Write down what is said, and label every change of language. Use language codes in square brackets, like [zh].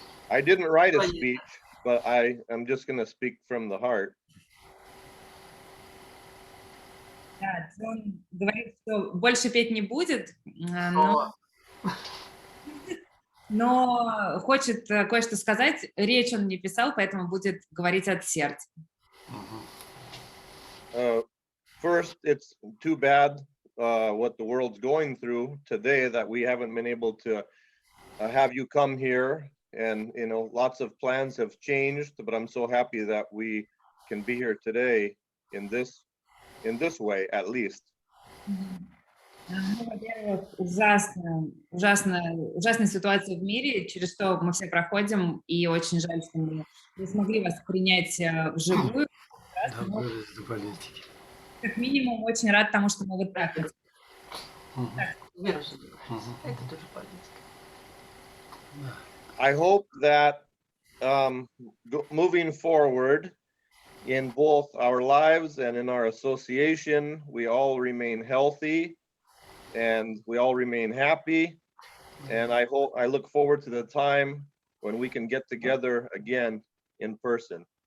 [en] I didn't write a speech, but I am just going to speak from the heart. [ru] Да, Джон говорит, что больше петь не будет, но хочет кое-что сказать. Речь он не писал, поэтому будет говорить от сердца. [en] First, it's too bad what the world's going through today that we haven't been able to have you come here. And, you know, lots of plans have changed, but I'm so happy that we can be here today in this way, at least. [ru] Ну, во-первых, ужасная ситуация в мире, через что мы все проходим, и очень жаль, что мы не смогли вас принять вживую. Но, как минимум, очень рад тому, что мы вот так вот. [en] I hope that moving forward in both our lives and in our association, we all remain healthy and we all remain happy. And I look forward to the time when we can get together again in person.